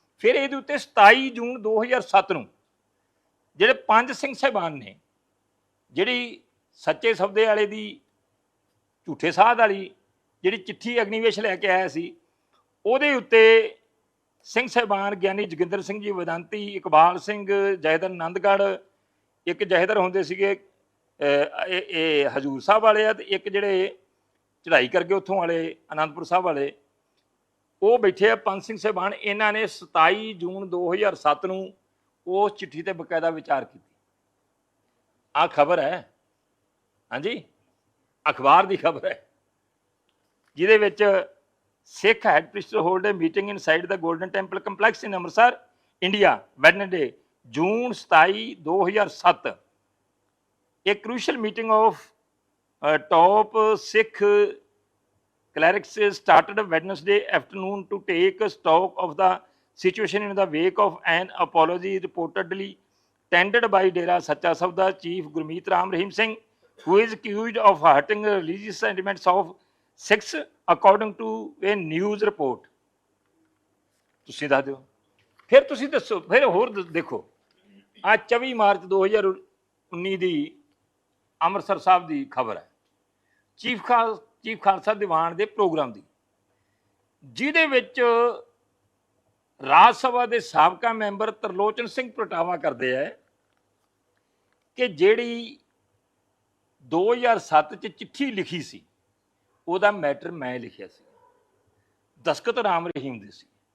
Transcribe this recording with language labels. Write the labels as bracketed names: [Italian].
[Punjabi] ਫਿਰ ਇਹਦੇ ਉੱਤੇ 27 ਜੂਨ 2007 ਨੂੰ ਜਿਹੜੇ 5 ਸਿੰਘ ਸਾਹਿਬਾਨ ਨੇ, ਜਿਹੜੀ ਸੱਚੇ ਸੌਦੇ ਵਾਲੇ ਦੀ ਝੂਠੇ ਸਾਧ ਵਾਲੀ ਜਿਹੜੀ ਚਿੱਠੀ ਅਗਨੀਵੇਸ਼ ਲੈ ਕੇ ਆਇਆ ਸੀ, ਉਹਦੇ ਉੱਤੇ ਸਿੰਘ ਸਾਹਿਬਾਨ ਗਿਆਨੀ ਜੋਗਿੰਦਰ ਸਿੰਘ ਜੀ ਵੇਦਾਂਤੀ, ਇਕਬਾਲ ਸਿੰਘ, ਜਹੇਦਾਰ ਆਨੰਦਗੜ੍ਹ, ਇੱਕ ਜਹੇਦਾਰ ਹੁੰਦੇ ਸੀਗੇ ਇਹ ਹਜ਼ੂਰ ਸਾਹਿਬ ਵਾਲੇ ਆ, ਤੇ ਇੱਕ ਜਿਹੜੇ ਚੜ੍ਹਾਈ ਕਰਕੇ ਉੱਥੋਂ ਵਾਲੇ ਅਨੰਦਪੁਰ ਸਾਹਿਬ ਵਾਲੇ, ਉਹ ਬੈਠੇ ਆ 5 ਸਿੰਘ ਸਾਹਿਬਾਨ। ਇਹਨਾਂ ਨੇ 27 ਜੂਨ 2007 ਨੂੰ ਉਸ ਚਿੱਠੀ ਤੇ ਬਕਾਇਦਾ ਵਿਚਾਰ ਕੀਤੀ। ਆਹ ਖਬਰ ਹੈ, ਹਾਂਜੀ, ਅਖਬਾਰ ਦੀ ਖਬਰ ਹੈ, ਜਿਹਦੇ ਵਿੱਚ [English] Sikh head priest hold a meeting inside the Golden Temple complex in Amritsar, India, Wednesday, June 27, 2007. A crucial meeting of top Sikh clerics started Wednesday afternoon to take stock of the situation in the wake of an apology reportedly tendered by Dera Sacha Sabda Chief Gurmeet Ram Rahim Singh, who is accused of hurting religious sentiments of Sikhs, according to a news report. [Punjabi] ਤੁਸੀਂ ਦੱਸ ਦਿਓ, ਫਿਰ ਤੁਸੀਂ ਦੱਸੋ, ਫਿਰ ਹੋਰ ਦੇਖੋ, ਆ 24 ਮਾਰਚ 2019 ਦੀ ਅੰਮ੍ਰਿਤਸਰ ਸਾਹਿਬ ਦੀ ਖਬਰ ਹੈ, ਚੀਫ ਖਾਲਸਾ ਦੀਵਾਨ ਦੇ ਪ੍ਰੋਗਰਾਮ ਦੀ, ਜਿਹਦੇ ਵਿੱਚ ਰਾਜ ਸਭਾ ਦੇ ਸਾਬਕਾ ਮੈਂਬਰ ਤਰਲੋਚਨ ਸਿੰਘ ਪ੍ਰਗਟਾਵਾ ਕਰਦੇ ਹੈ ਕਿ ਜਿਹੜੀ 2007 ਚ ਚਿੱਠੀ ਲਿਖੀ ਸੀ ਉਹਦਾ ਮੈਟਰ ਮੈਂ ਲਿਖਿਆ ਸੀ, ਦਸਖਤ ਰਾਮ ਰਹੀਮ ਦੇ ਸੀ।